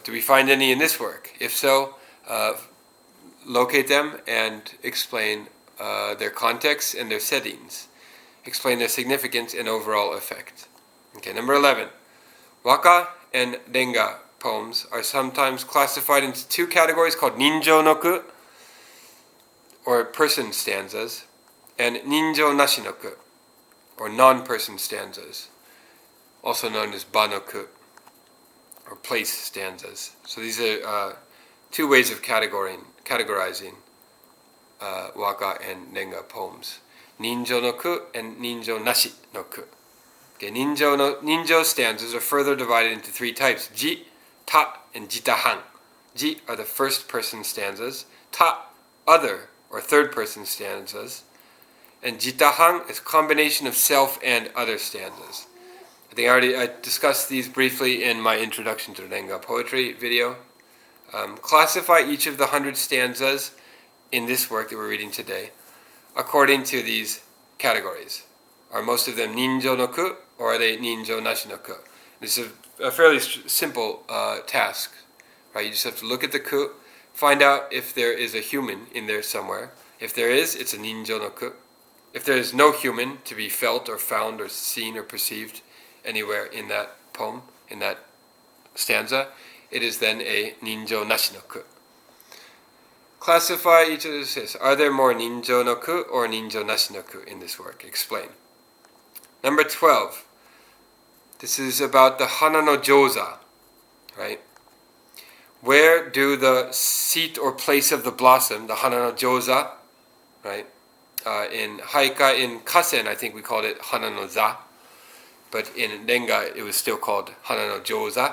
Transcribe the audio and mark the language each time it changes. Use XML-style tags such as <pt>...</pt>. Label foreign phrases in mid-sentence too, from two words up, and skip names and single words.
<en>Do we find any in this work? If so, locate them and explain their context and their settings. Explain their significance and overall effect. Okay, number 11. Waka and renga poems are sometimes classified into 2 categories called</en> <ja>人情の句,</ja> <en>or person stanzas, and</en> <ja>人情なしの句,</ja> <en>or non-person stanzas, also known as</en> <ja>場の句,</ja> <en>or place stanzas. So these are 2 ways of categorizing waka and renga poems.</en> <ja>人情の句 and 人情なしの句.</ja> <en>Okay, ninjō stanzas are further divided into 3 types:</en> <ja>自、他,</ja> <en>and jitahan. Ji are the first-person stanzas. Ta, other or third-person stanzas. And jitahan is a combination of self and other stanzas. I think I discussed these briefly in my Introduction to Renga Poetry video. Classify each of the 100 stanzas in this work that we're reading today according to these categories. Are most of them</en> <ja>人情の句,</ja> <en>or are they</en> <ja>人情なしの句?</ja> <en>This is a fairly simple task, right? You just have to look at the ku, find out if there is a human in there somewhere. If there is, it's a</en> <ja>人情の句.</ja> <en>If there is no human to be felt or found or seen or perceived anywhere in that poem, in that stanza, it is then a</en> <ja>人情なしの句.</ja> <en>Classify each of these. Are there more</en> <ja>人情の句</ja> <en>or</en> <ja>人情なしの句</ja> <en>in this work? Explain. Number 12. This is about the</en> <ja>花の定座,</ja> <en>right? Where do the seat or place of the blossom, the</en> <ja>花の定座,</ja> <en>right? In haikai, in kasen, I think we called it</en> <ja>花の座,</ja> <en>but in renga it was still called</en> <ja>花の定座.</ja>